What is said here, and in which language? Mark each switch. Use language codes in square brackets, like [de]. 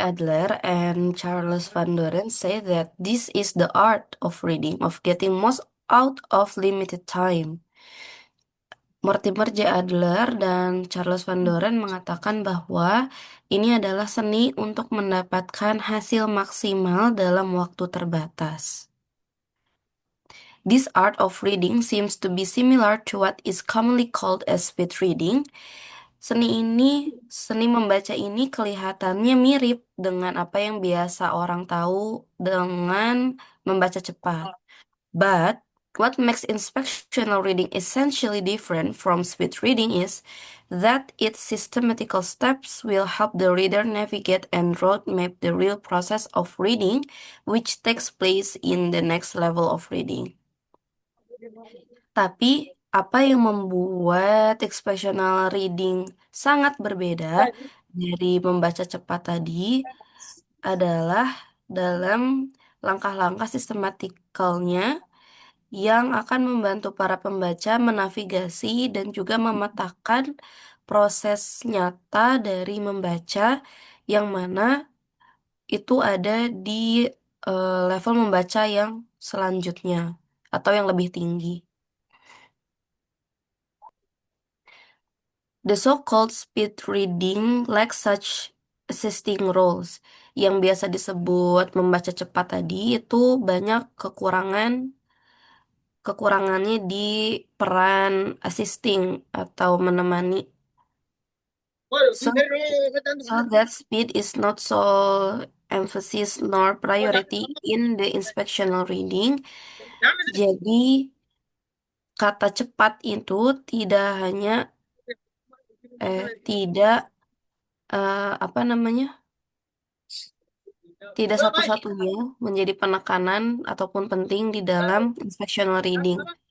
[en] Adler and Charles Van Doren say that this is the art of reading, of getting most out of limited time. Mortimer J. [id] Adler dan Charles Van Doren mengatakan bahwa ini adalah seni untuk mendapatkan hasil maksimal dalam waktu terbatas. [en] This art of reading seems to be similar to what is commonly called as speed reading. [id] Seni membaca ini kelihatannya mirip dengan apa yang biasa orang tahu dengan membaca cepat. [en] But what makes inspectional reading essentially different from speed reading is that its systematical steps will help the reader navigate and roadmap the real process of reading, which takes place in the next level of reading. [id] Tapi, apa yang membuat expressional reading sangat berbeda dari membaca cepat tadi adalah dalam langkah-langkah sistematikalnya yang akan membantu para pembaca menavigasi dan juga memetakan proses nyata dari membaca yang mana itu ada di level membaca yang selanjutnya atau yang lebih tinggi. [en] The so-called speed reading lacks such assisting roles. [id] Yang biasa disebut membaca cepat tadi itu banyak kekurangannya di peran assisting atau menemani. [en] So that speed is not so emphasis nor priority in the inspectional reading. [id] Jadi kata cepat itu tidak apa namanya? Tidak satu-satunya menjadi penekanan ataupun penting di dalam inspectional reading.